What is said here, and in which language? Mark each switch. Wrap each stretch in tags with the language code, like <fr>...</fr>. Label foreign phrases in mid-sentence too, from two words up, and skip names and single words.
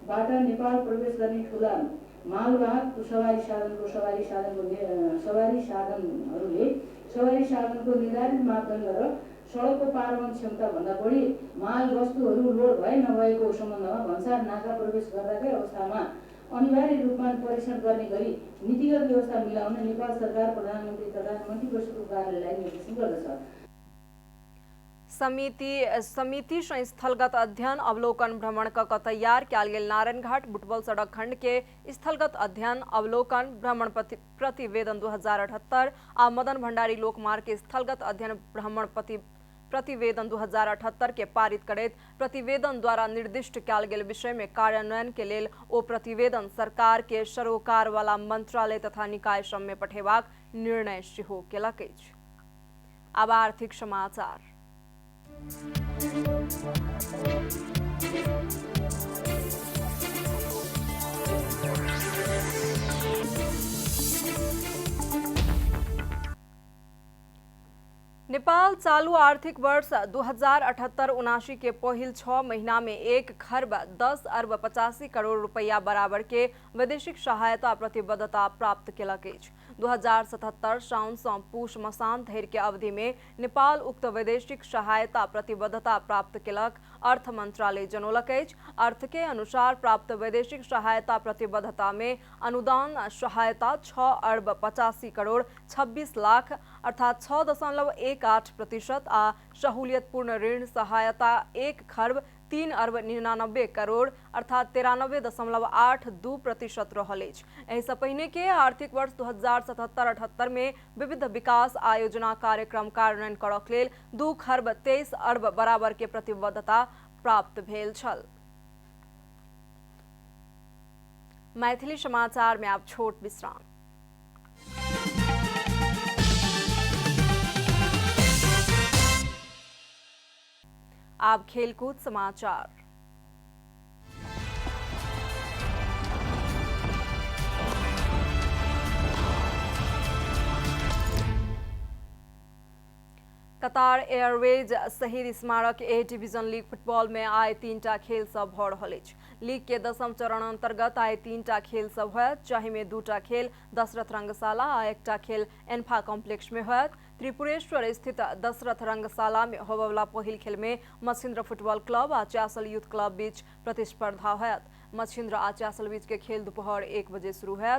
<ne>बाट नेपाल प्रवेश गर्ने ठुला मालवाहक सवारी साधनहरूले सवारी साधनको निर्धारित मापदण्ड र सडकको पारवहन क्षमताभन्दा बढी माल वस्तुहरू लोड भए नभएको सम्बन्धमा भन्सार नाका प्रवेश गर्दाकै अवस्थामा अनिवार्य रूपमा परीक्षण गर्ने गरी नीतिगत व्यवस्था मिलाउन नेपाल सरकार प्रधानमन्त्री तथा मन्त्रीपरिषदको कार्यालयलाई निर्देशन गर्दछ।</ne> <mai>समिति स्थलगत अध्ययन अवलोकन भ्रमण क तैयार कयल गेल नारायणघाट बुटवल सड़क खंड के स्थलगत अध्ययन अवलोकन भ्रमण प्रतिवेदन 2078 आ मदन भंडारी लोकमार्ग के स्थलगत अध्ययन भ्रमण प्रतिवेदन 2078 के पारित करैत प्रतिवेदन द्वारा निर्दिष्ट कयल गेल विषय में कार्यान्वयन के लेल ओ प्रतिवेदन सरकार के सरोकार वाला मंत्रालय तथा निकाय सब में पठेबाक निर्णय सेहो केलक अछि। आब आर्थिक समाचार। नेपाल चालू आर्थिक वर्ष 2078-79 के पहिल 6 महीना में 1 खर्ब 10 अर्ब 85 करोड़ रुपया बराबर के वैदेशिक सहायता प्रतिबद्धता प्राप्त केलक अछि। 2077 साउन से पूष मसान धरि के अवधि में नेपाल उक्त वैदेशिक सहायता प्रतिबद्धता प्राप्त केलक अर्थ मंत्रालय जनौलक अछि। अर्थ के अनुसार प्राप्त वैदेशिक सहायता प्रतिबद्धता में अनुदान सहायता 6 अर्ब 85 करोड़ 26 लाख अर्थात 6.18% आ सहूलियतपूर्ण ऋण सहायता 1 खर्ब 3 अर्ब 99 करोड़ अर्थात 93.82% रहल अछि। एहि सँ पहिने के आर्थिक वर्ष 2077-78 में विविध विकास आयोजना कार्यक्रम कार्यान्वयन करक लेल 2 खर्ब 23 अर्ब बराबर के प्रतिबद्धता प्राप्त भेल छल। मैथिली समाचार में आप छोट विश्राम। आप खेलकूद समाचार। कतार एयरवेज शहीद स्मारक ए डिवीजन लीग फुटबॉल में आय 3टा खेल सब भ रहल अछि। लीग के 10म चरण अंतर्गत आय 3टा खेल सब होयत, जाहि में 2टा खेल दशरथ रंगशाला आ 1टा खेल एन्फा कॉम्प्लेक्स में होयत। त्रिपुरेश्वर स्थित दशरथ रंगशाला में होबवला पहिल खेल में मछिन्द्र फुटबॉल क्लब आ च्यासल यूथ क्लब बीच प्रतिस्पर्धा होयत। मछिन्द्र आ च्यासल बीच के खेल दोपहर 1 बजे शुरू होयत।</mai>